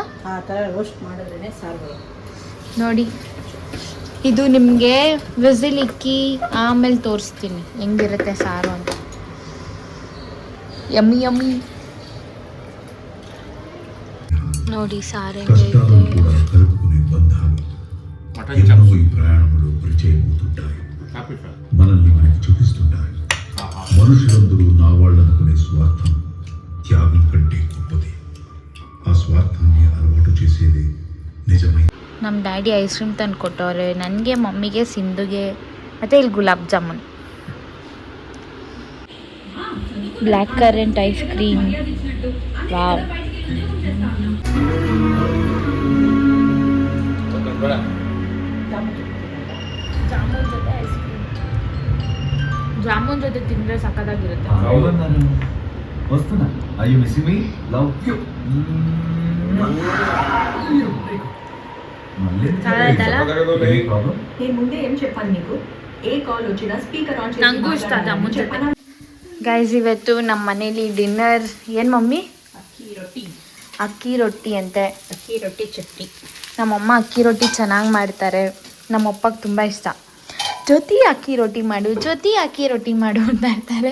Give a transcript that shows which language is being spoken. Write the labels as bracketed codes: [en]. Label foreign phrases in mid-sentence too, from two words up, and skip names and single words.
[kn] ಆ ಥರ ರೋಸ್ಟ್ ಮಾಡಿದ್ರೇ ಸಾರು. ನೋಡಿ ಇದು ನಿಮಗೆ ವಿಸಿಲ್ ಇಕ್ಕಿ ಆಮೇಲೆ ತೋರಿಸ್ತೀನಿ ಹೆಂಗಿರುತ್ತೆ ಸಾರು ಅಂತ. [en] yummy yummy. [kn] ನೋಡಿ ಸಾರು ಹೆಂಗೈತೆ. [te] ఈ ప్రయాణంలో పరిచయమవుతుంటాయి, మనల్ని మనకి చూపిస్తుంటాయి. మనుషులందరూ నా వాళ్ళనుకునే స్వార్థం త్యాగం కంటే గొప్పది. ఆ స్వార్థాన్ని అలవాటు చేసేది నిజమైన. [kn] ನಮ್ಮ ಡ್ಯಾಡಿ [en] ice cream [kn] ತಂದು ಕೊಟ್ಟವ್ರೆ, ನನಗೆ ಮಮ್ಮಿಗೆ ಸಿಂಧುಗೆ. ಮತ್ತು ಇಲ್ಲಿ ಗುಲಾಬ್ ಜಾಮೂನ್, [en] black currant ice cream. [kn] ವಾವ್. ಜಾಮೂನ್ ಜೊತೆ ತಿಂದರೆ ಸಖತ್ತಾಗಿರುತ್ತೆ. [te] వస్తున్నా. [en] Are you missing me? Love you. Any problem? [te] నేను ముందే ఏం చెప్పాను నీకు, ఏ కాల్ వచ్చినా [en] speaker on [kn] ನಂಗೂ ಇಷ್ಟ ಜಾಮೂನ್ ಜೊತೆ. ಗೈಸ್ ಇವತ್ತು ನಮ್ಮ ಮನೇಲಿ ಡಿನ್ನರ್ ಏನು ಮಮ್ಮಿ? ಅಕ್ಕಿ ರೊಟ್ಟಿ ಅಂತೆ. ಅಕ್ಕಿ ರೊಟ್ಟಿ ಚಟ್ನಿ. ನಮ್ಮಮ್ಮ ಅಕ್ಕಿ ರೊಟ್ಟಿ ಚೆನ್ನಾಗಿ ಮಾಡ್ತಾರೆ, ನಮ್ಮಪ್ಪಗೆ ತುಂಬ ಇಷ್ಟ. ಜೊತೆ ಅಕ್ಕಿ ರೊಟ್ಟಿ ಮಾಡು, ಜೊತೆ ಅಕ್ಕಿ ರೊಟ್ಟಿ ಮಾಡು ಅಂತ ಇರ್ತಾರೆ.